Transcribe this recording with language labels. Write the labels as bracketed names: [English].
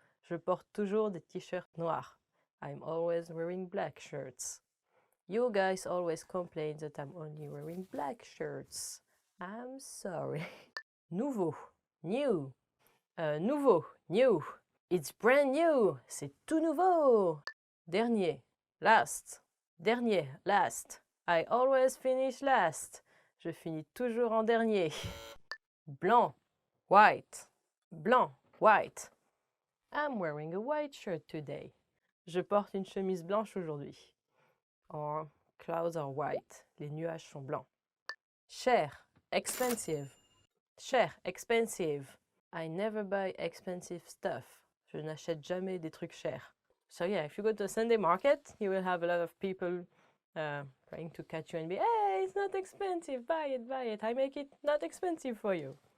[French] Je porte toujours des t-shirts noirs. [English] I'm always wearing black shirts. You guys always complain that I'm only wearing black shirts. I'm sorry. Nouveau, new. Nouveau, new. It's brand new. [French] C'est tout nouveau. [English] Dernier, last. Dernier, last. I always finish last. [French] Je finis toujours en dernier. [English] Blanc, white. Blanc, white. I'm wearing a white shirt today. [French] Je porte une chemise blanche aujourd'hui. [English] Or, clouds are white. [French] Les nuages sont blancs. [English] Cher, expensive. Cher, expensive. I never buy expensive stuff. [French] Je n'achète jamais des trucs chers. [English] So yeah, if you go to a Sunday market, you will have a lot of people trying to catch you and be, hey, it's not expensive, buy it, buy it. I make it not expensive for you.